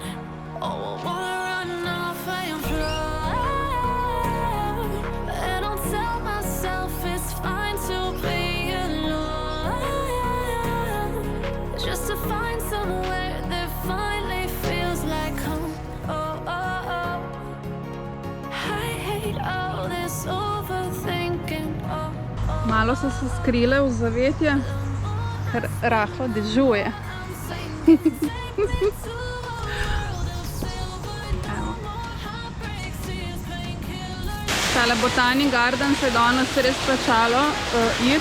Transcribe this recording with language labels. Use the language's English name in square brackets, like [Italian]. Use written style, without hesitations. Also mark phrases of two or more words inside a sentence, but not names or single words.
[English] Oh, I wanna run off and fly, and I'll tell myself it's fine to be alone, just to find somewhere that finally feels like home. Oh, oh, oh. I hate all this overthinking. Oh, oh. [Slovenian] Malo so se skrile v zavetje, ker rahlo dežuje. Tale Botanic Garden se je danes res plačalo iti.